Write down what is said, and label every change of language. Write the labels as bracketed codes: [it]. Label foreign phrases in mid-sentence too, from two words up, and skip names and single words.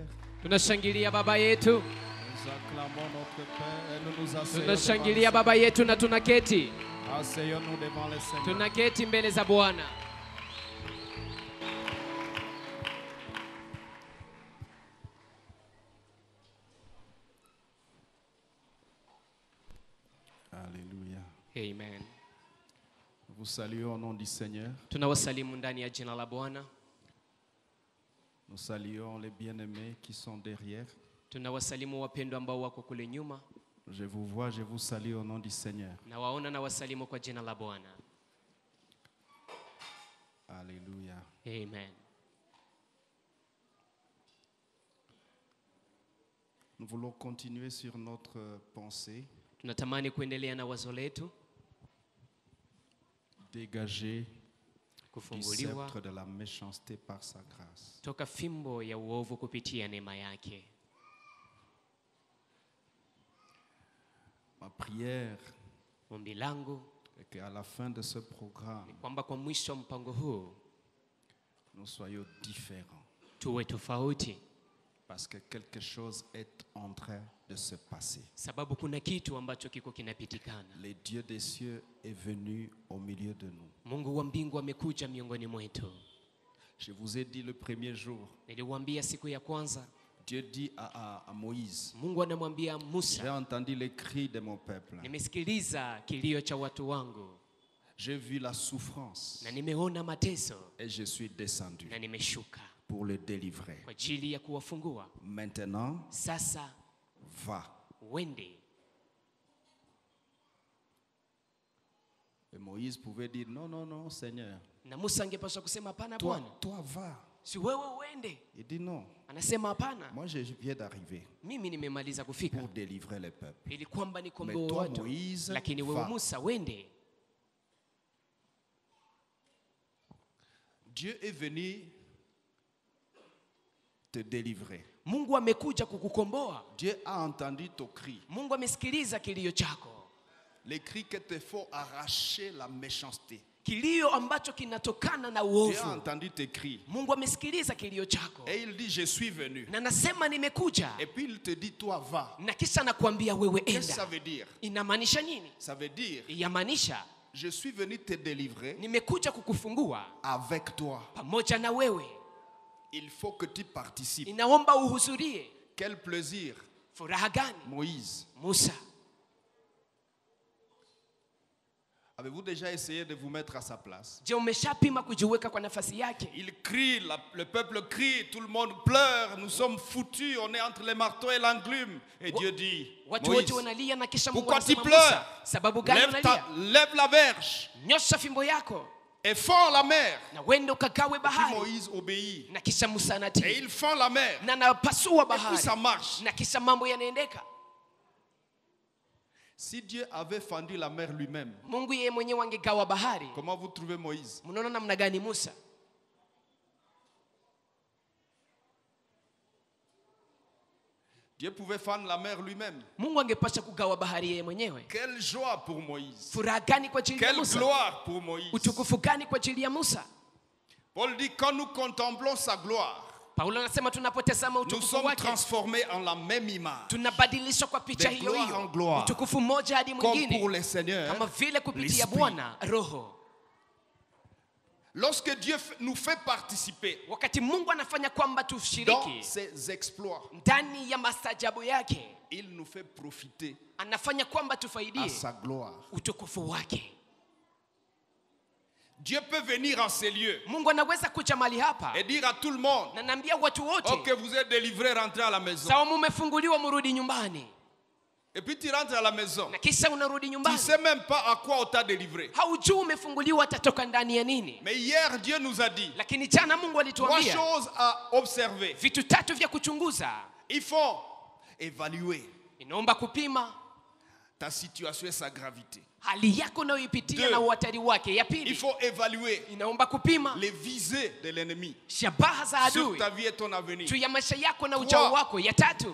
[sw] Tunashangilia baba yetu. [fr] Nous acclamons notre Père et nous nous asseyons. [sw] Tunashangilia baba yetu na tunaketi. [fr] Asseyons-nous devant le Seigneur. [sw] Tunaketi mbele za Bwana. [fr] Alléluia. Amen. Vous saluons au nom du Seigneur. [sw] Tunawasalimu ndani ya jina la Bwana. [fr] Nous saluons les bien-aimés qui sont derrière. [sw] Tunawasalimu wapendwa ambao wako kule nyuma. [fr] Je vous vois, je vous salue au nom du Seigneur. [sw] Na waona na wasalimu kwa jina la Bwana. [fr] Alléluia. Amen. Nous voulons continuer sur notre pensée. [sw] Tunatamani kuendelea na wazo letu. [fr] Dégager du [sw] Kufunguliwa [fr] sceptre de la méchanceté par sa grâce. [sw] toka fimbo ya uovu kupitia neema yake. [fr] Ma prière [sw] Ombi langu [fr] est qu'à la fin de ce programme, [sw] kwamba kwa mwisho wa mpango huu [fr] nous soyons différents. [sw] tuwe tofauti, [fr] Parce que quelque chose est en train de se passer. [sw] sababu kuna kitu ambacho kiko kinapitikana. [fr] Le Dieu des cieux est venu au milieu de nous. [sw] Mungu wa mbingu amekuja miongoni mwetu. [fr] Je vous ai dit le premier jour, [sw] Niliwaambia siku ya kwanza, [fr] Dieu dit à Moïse, [sw] Mungu anamwambia [fr] j'ai [sw] Musa, [fr] entendu les cris de mon peuple. [sw] nimesikiliza kilio cha watu wangu [fr] J'ai vu la souffrance [sw] na nimeona mateso [fr] et je suis descendu [sw] na nimeshuka [fr] pour le délivrer. [sw] kwa ajili ya kuwafungua. [fr] Maintenant, [sw] Sasa [fr] va. [sw] wende. [fr] Et Moïse pouvait dire, non, non, non, Seigneur. [sw] Na Musa angepaswa kusema hapana [fr] Toi, [sw] Bwana, [fr] toi va. [sw] si wewe uende. [fr] Il dit non. [sw] Anasema hapana, [fr] Moi, je viens d'arriver [sw] mimi nimemaliza kufika [fr] pour délivrer le peuple. [sw] ili kwamba [fr] Mais [sw] nikomboe [fr] toi, [sw] watu, [fr] Moïse, [sw] lakini wewe [fr] va. [sw] Musa wende. [fr] Dieu est venu te délivrer. [sw] Mungu amekuja kukukomboa. [fr] Dieu a entendu ton cri. [sw] Mungu amesikiliza kilio chako, [fr] Les cris que te font arracher la méchanceté. [sw] kilio ambacho kinatokana na [fr] Dieu a [sw] uovu. [fr] entendu tes cris. [sw] Mungu amesikiliza kilio chako [fr] Et il dit, je suis venu. [sw] na nasema nimekuja, [fr] Et puis il te dit, toi va. [sw] na kisha nakwambia wewe [fr] Qu'est-ce que ça [sw] enda. [fr] veut dire? [sw] Inamaanisha nini? [fr] Ça veut dire, [sw] Yamaanisha [fr] je suis venu te délivrer [sw] nimekuja kukufungua [fr] avec toi. [sw] pamoja na wewe. [fr] Il faut que tu participes. [sw] Inaomba uhudhurie. [fr] Quel plaisir, [sw] Furaha gani? [fr] Moïse. [sw] Musa, [fr] Avez-vous déjà essayé de vous mettre à sa place? [sw] je, umeshapima kujiweka kwa nafasi yake? [fr] Il crie, le peuple crie, tout le monde pleure, nous sommes foutus, on est entre les marteaux et l'enclume. Et Dieu dit, [sw] Watu [fr] Moïse, [sw] wote wanalia na kisha Mungu [fr] pourquoi tu [sw] anasema [fr] pleures? [sw] Musa, sababu gani unalia? [fr] Lève la verge [sw] Nyosha fimbo yako [fr] et fends la mer. [sw] na wende ukagawe [fr] Et puis [sw] bahari. [fr] Moïse obéit. [sw] Na kisha Musa [fr] Et [sw] anatii [fr] il fend la mer. [sw] na napasua [fr] Et puis ça [sw] bahari, [fr] marche. [sw] na kisha mambo yanaendeka. [fr] Si Dieu avait fendu la mer lui-même, [sw] Mungu yeye mwenyewe angegawa bahari. [fr] comment vous trouvez Moïse? [sw] Mnaona namna gani Musa? [fr] Dieu pouvait fendre la mer lui-même. [sw] Mungu angepasha kugawa bahari yeye mwenyewe. [fr] Quelle joie pour Moïse. [sw] Furaha gani kwa ajili ya [fr] Quelle [sw] Musa? [fr] gloire pour Moïse. [sw] Utukufu gani kwa ajili ya Musa? [fr] Paul dit, quand nous contemplons sa gloire, [sw] Paulo anasema tunapotazama [fr] nous [sw] utukufu [fr] sommes [sw] wake [fr] transformés en la même image. [sw] tunabadilishwa kwa picha [fr] De [sw] hiyo [fr] gloire en [sw] hiyo, [fr] gloire. [sw] utukufu mmoja hadi [fr] Comme pour [sw] mwingine, [fr] les seigneurs, [sw] kama vile kupitia [fr] l'esprit. [sw] Bwana Roho. [fr] Lorsque Dieu nous fait participer [sw] Wakati Mungu anafanya kwamba [fr] dans [sw] tushiriki [fr] ses exploits, [sw] ndani ya mastajabu yake, [fr] il nous fait profiter [sw] anafanya kwamba [fr] à [sw] tufaidie [fr] sa gloire. [sw] utukufu wake. [fr] Dieu peut venir en ces lieux [sw] Mungu anaweza kuja mahali hapa [fr] et dire à tout le monde, [sw] na naambia watu wote, [fr] ok, vous êtes délivrés, rentrez à la maison. [sw] sawa, mumefunguliwa, murudi nyumbani. [fr] Et puis tu rentres à la maison. [sw] Na kisha unarudi [fr] Tu ne [sw] nyumbani, [fr] sais même pas à quoi on t'a délivré. [sw] haujui umefunguliwa atatoka ndani ya nini. [fr] Mais hier, Dieu nous a dit [sw] Lakini jana Mungu 3 alituambia [fr] choses à observer. [sw] vitu 3 vya kuchunguza. [fr] Il faut évaluer. [sw] inaomba kupima [fr] ta situation et sa gravité. [sw] hali yako unayoipitia [fr] Deux. [sw] na uhatari wake. Ya [fr] Il [sw] pili, [fr] faut évaluer [sw] inaomba kupima [fr] les visées de l'ennemi [sw] shabaha za [fr] sur [sw] adui [fr] ta vie et ton avenir. [sw] juu ya maisha yako na ujao wako. Ya tatu,